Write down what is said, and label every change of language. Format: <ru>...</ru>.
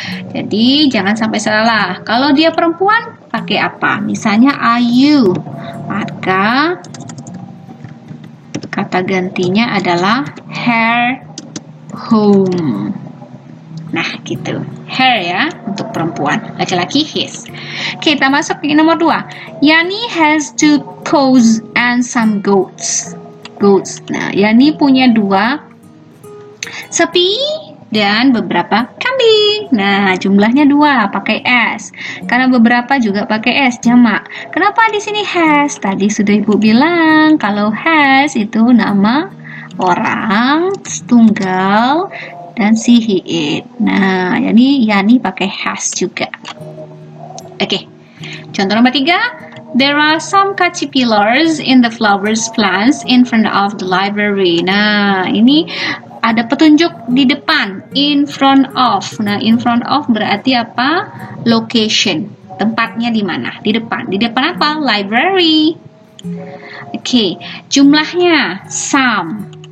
<id>Jadi jangan sampai salah. Kalau dia perempuan pakai apa? Misalnya are you, maka kata gantinya adalah her home. Nah, gitu. Her ya untuk perempuan, laki-laki his. Kita masuk ke nomor 2.</id> <en>Yani has 2 cows and some goats.</en> <id>Nah, Yani punya 2 sapi dan beberapa kambing. Nah, jumlahnya 2, pakai S. Karena beberapa juga pakai S, jamak. Kenapa di sini has? Tadi sudah ibu bilang kalau has itu nama orang tunggal dan si he it. Nah, Yani pakai has juga. Oke. Contoh nomor 3.</id> <en>There are some caterpillars in the flowers plants in front of the library.</en> <id>Nah, ini ada petunjuk di depan,</id> <en>in front of.</en> <id>Nah,</id> <en>in front of</en> <id>berarti apa? Location. Tempatnya di mana? Di depan. Di depan apa? Library. Oke, jumlahnya some.</id>